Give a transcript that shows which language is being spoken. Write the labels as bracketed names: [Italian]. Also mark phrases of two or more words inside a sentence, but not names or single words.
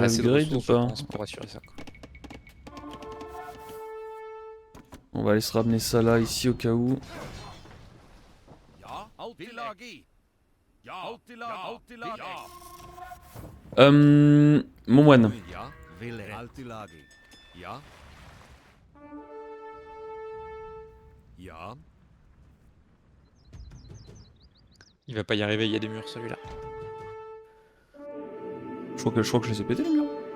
[French] Assez de upgrade ou ressources, je pas? pense, pour assurer ça. Quoi. On va aller se ramener ça là, ici au cas où. Mon moine. [Old Norse] Ja, Altilagi. Ja. Ja. [French] Il va pas y arriver, il y a des murs celui-là. Je crois que je les ai pétés les murs.